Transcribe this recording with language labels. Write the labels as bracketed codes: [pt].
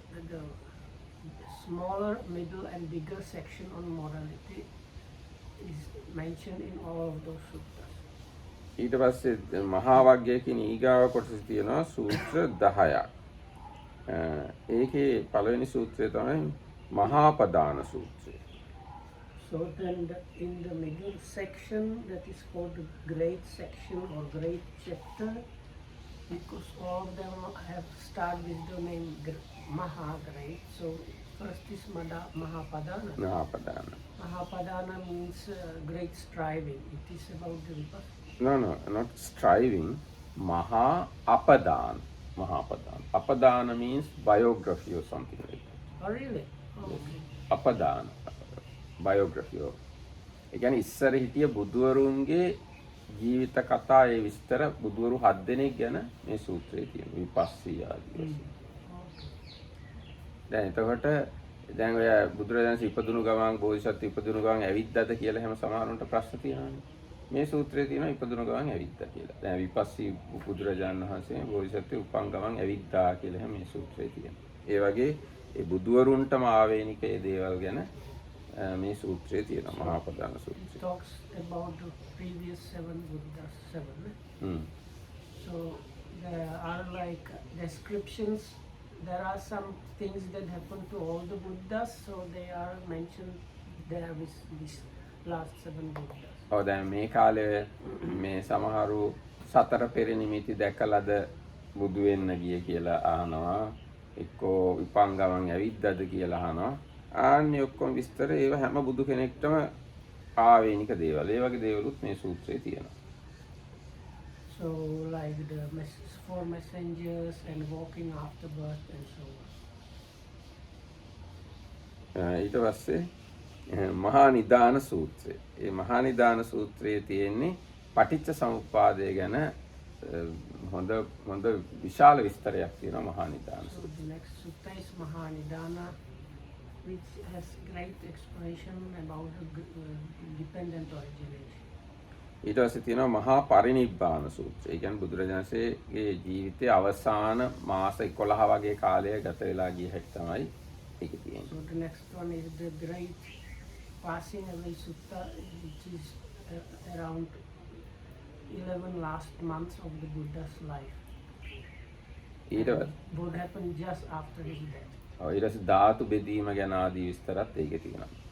[en] The smaller, middle and bigger section on morality is mentioned in all of those suttas. [si] ඊට පස්සේ මහා වග්ගය කියන ඊගාව කොටස තියෙනවා සූත්‍ර 10ක්. ඒකේ පළවෙනි සූත්‍රය තමයි මහා පදාන සූත්‍රය. [en] So then in the middle section, that is called the great section or great chapter, because all of them have started with the name Maha, great. So first is Mahapadana. [si] මහාපදාන. [en] Mahapadana means great striving. It is about the vipassana. No, not striving. Maha apadan. Mahapadan. Apadana means biography or something like that. Oh, really? Oh, okay. Apadan. Biography. [si] ඒ කියන්නේ ඉස්සර හිටිය බුදුවරුන්ගේ ජීවිත කතා ඒ විස්තර බුදුවරු 7 දෙනෙක් ගැන මේ සූත්‍රයේ තියෙනවා. විපස්සී ආදී වශයෙන්. දැන් එතකොට දැන් ඔය බුදුරජාණන් ඉපදුණු ගමන් බෝධිසත්ව ඉපදුණු ගමන් ඇවිද්දාද කියලා හැම සමහරුන්ට ප්‍රශ්න තියෙනවානේ. මේ සූත්‍රයේ තියෙනවා ඉපදුණු ගමන් ඇවිද්දා කියලා. දැන් විපස්සී බුදුරජාණන් වහන්සේ බෝධිසත්ව උපන් ගමන් ඇවිද්දා කියලා හැම මේ සූත්‍රයේ තියෙනවා. ඒ වගේ ඒ බුදුවරුන්ටම ආවේනික ඒ දේවල් ගැන මේ සූත්‍රයේ තියෙනවා මහා ප්‍රධාන සූත්‍රය. [en] It talks about the previous 7 Buddhas, 7. So there are like descriptions. There are some things that happen to all the Buddhas, so they are mentioned there with these last 7 Buddhas. [si] ඔව් දැන් මේ කාලේ මේ සමහරු සතර පෙර නිමිති දැකලාද බුදු වෙන්න ගිය කියලා අහනවා. එක්කෝ විපං ගමන් ඇවිද්දාද කියලා අහනවා. ආන්නේ ඔක්කොම විස්තර ඒව හැම බුදු කෙනෙක්ටම ආවේනික දේවල්. ඒ වගේ දේවලුත් මේ සූත්‍රයේ තියෙනවා. [en] So like the 4 messengers and walking after birth and so on. [si] ඊට පස්සේ මහා නිදාන සූත්‍රය. ඒ මහා නිදාන සූත්‍රයේ තියෙන්නේ පටිච්ච සමුප්පාදය ගැන හොඳ විශාල විස්තරයක් තියෙනවා මහා නිදාන [en] So [si] සූත්‍රය. [en] the next sutta is Mahanidana, which has great explanation about the dependent origination. [si] ඊට පස්සේ තියෙනවා මහා පරිනිබ්බාන සූත්‍රය. ඒ කියන්නේ බුදුරජාණන්සේගේ ජීවිතයේ අවසාන මාස 11 වගේ කාලය ගත වෙලා ගිය හැටි තමයි ඒකේ තියෙන්නේ. [en] So the next one is the great passing away sutta, which is around 11 last months of the Buddha's life. [si] ඊට [en] What happened just after his death. [si] ඔව් ඊට පස්සේ ධාතු බෙදීම ගැන ආදී විස්තරත් ඒකේ තියෙනවා.